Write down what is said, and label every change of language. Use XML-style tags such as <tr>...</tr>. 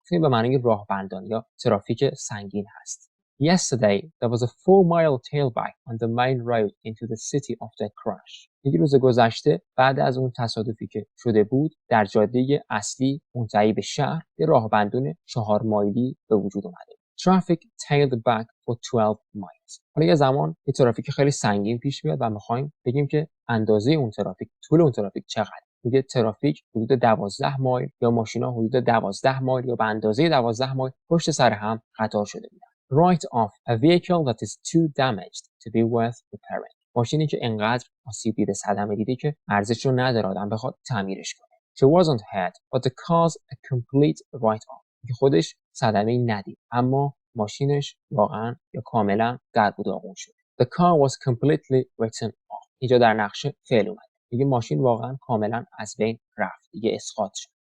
<fa>این به معنی راهبندان یا ترافیک سنگین هست.</fa> <en>Yesterday, there was a 4-mile tailback on the main road into the city after a crash.</en> <fa>یک روز گذشته بعد از اون تصادفی که شده بود در جاده اصلی منتهی به شهر یه راهبندون 4 مایلی به وجود اومده.</fa> <en>Traffic tailed back for 12 miles.</en> <fa>حالا یه زمان یه ترافیک خیلی سنگین پیش میاد و میخوایم بگیم که اندازه اون ترافیک، طول اون ترافیک چقدر. میگه ترافیک حدود 12 مایل یا ماشینا حدود 12 مایل یا به اندازه 12 مایل پشت سر هم قطار شده بودن.</fa> <en>Write off a vehicle that is too damaged to be worth repairing.</en> <fa>ماشینی که انقدر آسیب دیده، صدمه دیده که ارزش رو نداره آدم بخواد تعمیرش کنه.</fa> <en>She wasn't hurt, but the car's a complete write-off.</en> <fa>که خودش صدمه‌ای ندید، اما ماشینش واقعا یا کاملا در و داغون شد.</fa> <en>The car was completely written off.</en> <fa>اینجا در نقشه فعل اومد. دیگه ماشین واقعا کاملا از بین رفت، دیگه اسقاط شد.</fa>